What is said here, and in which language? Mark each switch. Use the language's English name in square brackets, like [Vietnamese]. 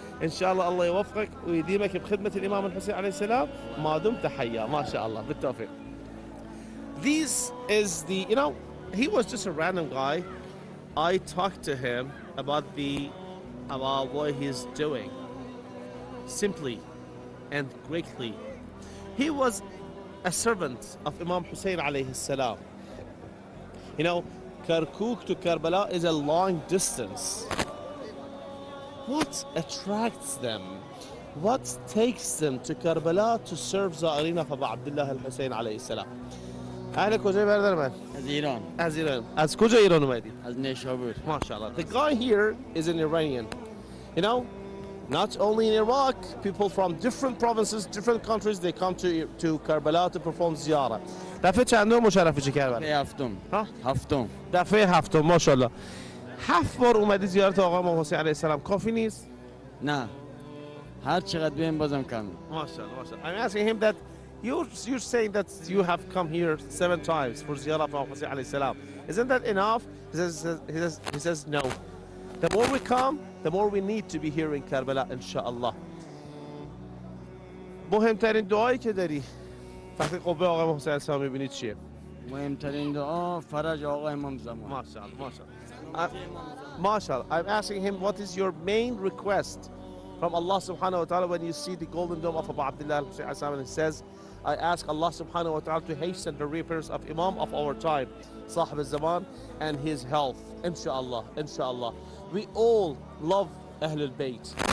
[Arabic] إن شاء الله الله يوفقك ويديمك بخدمة الإمام الحسين عليه السلام ما دمت حيا. ما شاء الله. بالتوفيق. [English] This is the, you know, he was just a random guy. I talked to him about what he's doing. Simply and greatly. He was a servant of Imam Hussein alayhi salam. You know, Kirkuk to Karbala is a long distance. What attracts them? What takes them to Karbala to serve Za'ireen of Abu Abdullah al-Hussein alayhi salam? [Persian] أهلا كوجا بردرمان. از ایران. از ایران. از کجا ایران اومدی؟ از نیشابور. [English] MashaAllah. The guy here is an Iranian. You know, not only in Iraq, people from different provinces, different countries, they come to Karbala to perform ziyarah. [Persian] دفعه چندم مشرفی چه کربلا؟ هفتم. ها؟ هفتم. دفعه هفتم ماشاءالله. 7 بار اومدی زیارت آقا امام حسین علیه السلام کافی نیست؟ نه. هر چقدر بیایم بازم کم. [English] MashaAllah. I'm asking him that you're saying that you have come here 7 times for ziyarah of Imam Hussein alayhi salam. Isn't that enough? He says no. The more we come, the more we need to be here in Karbala, inshallah. [Persian] مهمترین دعایی که داری تحت قبه آقای امام حسین السلام می‌بینید چیه؟ مهمترین دعا فرج آقا امام زمان. [English] MashaAllah, MashaAllah. MashaAllah. I'm asking him what is your main request from Allah subhanahu wa ta'ala when you see the golden dome of Abu Abdullah al-Hussein alayhi salam, and it says, I ask Allah subhanahu wa ta'ala to hasten the reappearance of Imam of our time, Sahib al-Zaman, and his health. Inshallah, inshallah. We all love Ahl al-Bayt.